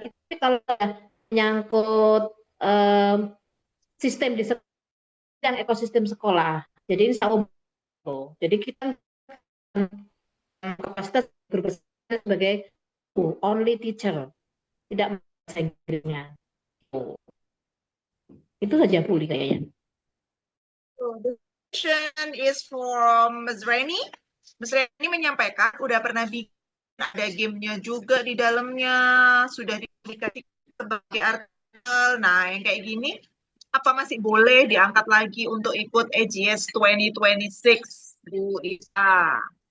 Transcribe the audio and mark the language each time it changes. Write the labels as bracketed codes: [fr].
[id] Itu kalau menyangkut sistem di yang ekosistem sekolah. Jadi ini umum. Jadi kita kapasitas guru bahasa Inggris sebagai only teacher, tidak bahasa Inggrisnya. Itu saja Puli kayaknya. [en] So, the question is from Ms. Reni. Ms. [id] Reni menyampaikan udah pernah bikin, ada gamenya juga di dalamnya, sudah dikasih sebagai artikel. Nah, yang kayak gini, apa masih boleh diangkat lagi untuk ikut AGS 2026, Bu Isa?